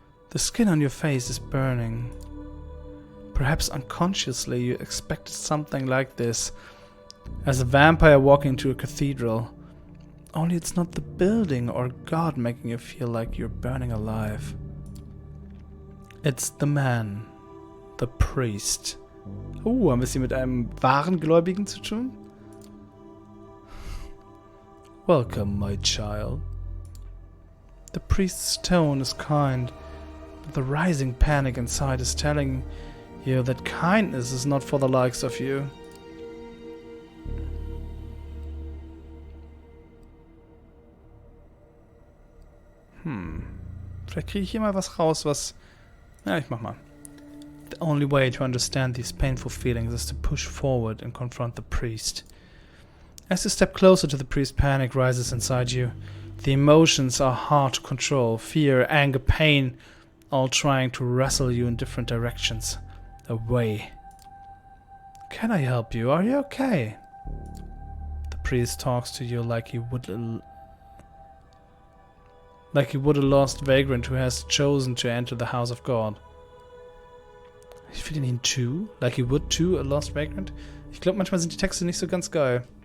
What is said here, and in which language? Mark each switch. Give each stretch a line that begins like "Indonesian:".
English: The skin on your face is burning. Perhaps unconsciously you expected something like this, as a vampire walking into a cathedral. Only it's not the building or God making you feel like you're burning alive. It's the man, the priest.
German: Haben wir es hier mit einem wahren Gläubigen zu tun?
English: Welcome, my child. The priest's tone is kind, but the rising panic inside is telling you that kindness is not for the likes of you.
German: Vielleicht kriege ich hier mal was raus, was... Ja, ich mach mal.
English: The only way to understand these painful feelings is to push forward and confront the priest. As you step closer to the priest, panic rises inside you. The emotions are hard to control. Fear, anger, pain, all trying to wrestle you in different directions. Away. Can I help you? Are you okay? The priest talks to you like he would a lost vagrant who has chosen to enter the house of God.
German: Ich finde ihn
English: too? Like he would to a lost vagrant?
German: Ich glaube, manchmal sind die Texte nicht so ganz geil.